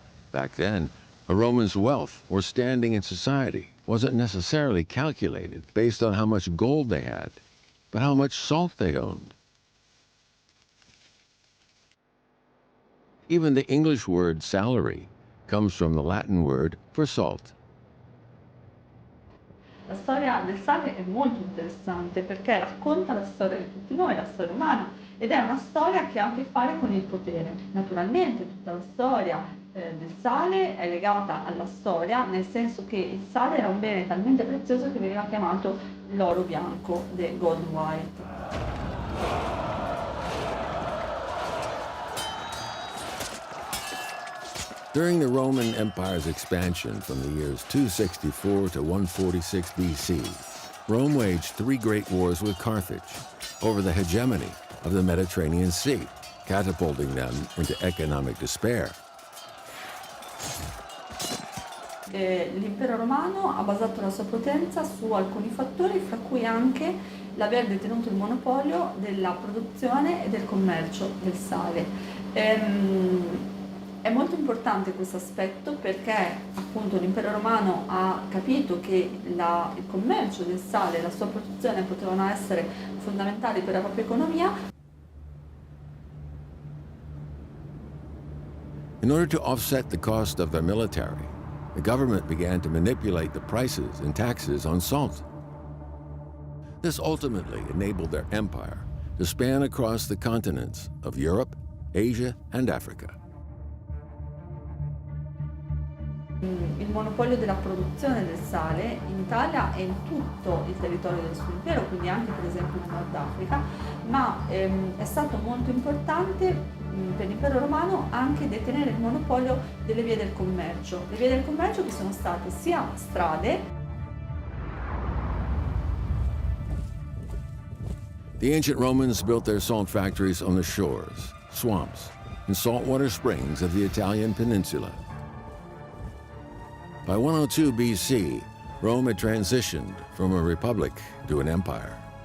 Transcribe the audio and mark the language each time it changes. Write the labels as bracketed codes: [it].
[en] Back then, a Roman's wealth or standing in society wasn't necessarily calculated based on how much gold they had, but how much salt they owned. Even the English word salary comes from the Latin word for salt. [it] La storia del sale è molto interessante perché racconta la storia di tutti noi, la storia umana, ed è una storia che ha a che fare con il potere. Naturalmente tutta la storia del sale è legata alla storia, nel senso che il sale era un bene talmente prezioso che veniva chiamato l'oro bianco, [en] the gold white. During the Roman Empire's expansion from the years 264 to 146 BC, Rome waged 3 great wars with Carthage over the hegemony of the Mediterranean Sea, catapulting them into economic despair. [it] L'impero romano ha basato la sua potenza su alcuni fattori, fra cui anche l'aver detenuto il monopolio della produzione e del commercio del sale. È molto importante questo aspetto perché appunto l'impero romano ha capito che il commercio del sale e la sua produzione potevano essere fondamentali per la propria economia. [en] In order to offset the cost of their military, the government began to manipulate the prices and taxes on salt. This ultimately enabled their empire to span across the continents of Europe, Asia, and Africa. [it] Il monopolio della produzione del sale in Italia e in tutto il territorio del suo impero, quindi anche per esempio in Nord Africa, ma è stato molto importante per l'impero romano anche detenere il monopolio delle vie del commercio. Le vie del commercio che sono state sia strade. [en] The ancient Romans built their salt factories on the shores, swamps, and saltwater springs of the Italian peninsula. By 102 BC, Rome had transitioned from a republic to an empire.